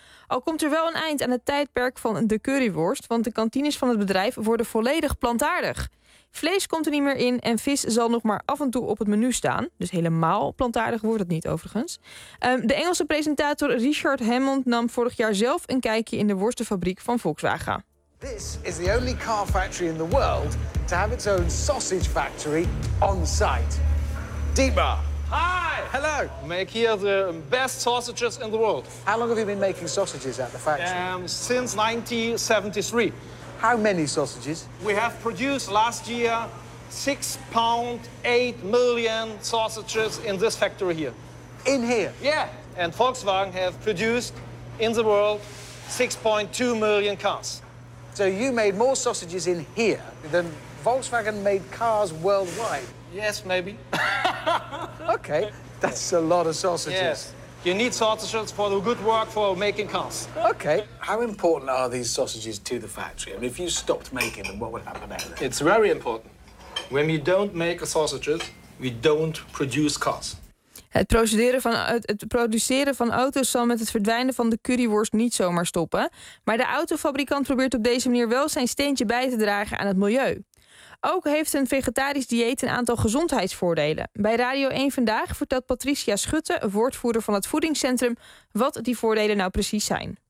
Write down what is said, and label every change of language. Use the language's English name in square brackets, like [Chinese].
[Dutch] Al komt er wel een eind aan het tijdperk van de curryworst, want de kantines van het bedrijf worden volledig plantaardig. Vlees komt er niet meer in en vis zal nog maar af en toe op het menu staan. Dus helemaal plantaardig wordt het niet overigens. De Engelse presentator Richard Hammond nam vorig jaar zelf een kijkje in de worstenfabriek van Volkswagen. [English] This is the only car factory in the world to have its own sausage factory on site. Dietmar. Hi! Hello! Make here the best sausages in the world. How long have you been making sausages at the factory? Since 1973. How many sausages? We have produced last year 6.8 million sausages in this factory here. In here? Yeah. And Volkswagen have produced in the world 6.2 million cars. So you made more sausages in here than Volkswagen made cars worldwide? Yes, maybe. Okay, that's a lot of sausages. Yes. You need sausages for the good work for making cars. Okay. How important are these sausages to the factory? I mean, if you stopped making them, what would happen then? It's very important. When we don't make sausages, we don't produce cars. [Dutch] Het produceren van auto's zal met het verdwijnen van de curryworst niet zomaar stoppen. Maar de autofabrikant probeert op deze manier wel zijn steentje bij te dragen aan het milieu. Ook heeft een vegetarisch dieet een aantal gezondheidsvoordelen. Bij Radio 1 Vandaag vertelt Patricia Schutte, woordvoerder van het voedingscentrum, wat die voordelen nou precies zijn.